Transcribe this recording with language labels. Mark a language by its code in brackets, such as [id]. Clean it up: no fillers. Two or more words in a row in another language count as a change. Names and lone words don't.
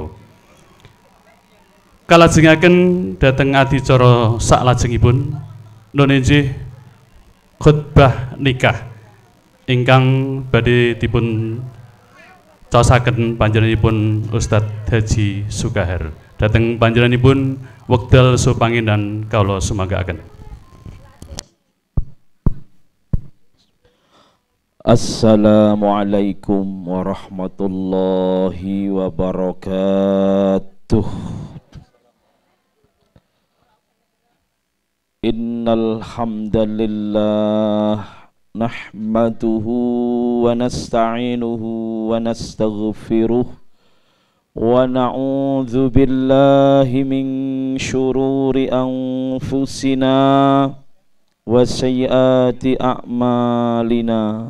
[jv] Kalajengaken dhateng adicara saklajengipun nunjih khutbah nikah ingkang badhe dipun caosaken panjenenganipun Ustadz Haji Sukahar. Dhateng panjenenganipun wekdal supanginan kawula sumanggaken. [ar] السلام عليكم ورحمة الله وبركاته. إن الحمد لله نحمده ونستعينه ونستغفره ونعوذ بالله من شرور أنفسنا وسيئات أعمالنا.